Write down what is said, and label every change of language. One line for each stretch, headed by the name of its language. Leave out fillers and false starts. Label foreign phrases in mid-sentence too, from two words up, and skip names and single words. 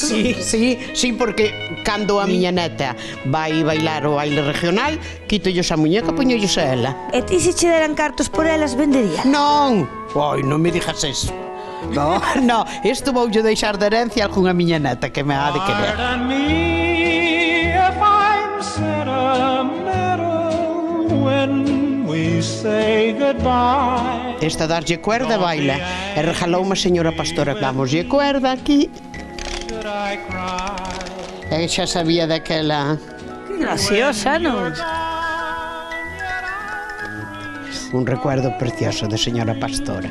Galician: Sí, porque cando a miña neta vai bailar o baile regional, quitollos a muñeca, poñollos a ela. E ti se che deran cartos por elas, vendería? Non! Ai, non me digas eso. No, isto voulle deixar de herencia a algunha miña neta que me ha de querer.
English: Pardon me if I'm sentimental when we say goodbye.
Galician: Esta darlle cuerda baila e regaloume a señora pastora. Damoslle cuerda aquí. E xa sabía daquela. Que graciosa, non? Un recuerdo precioso de señora pastora.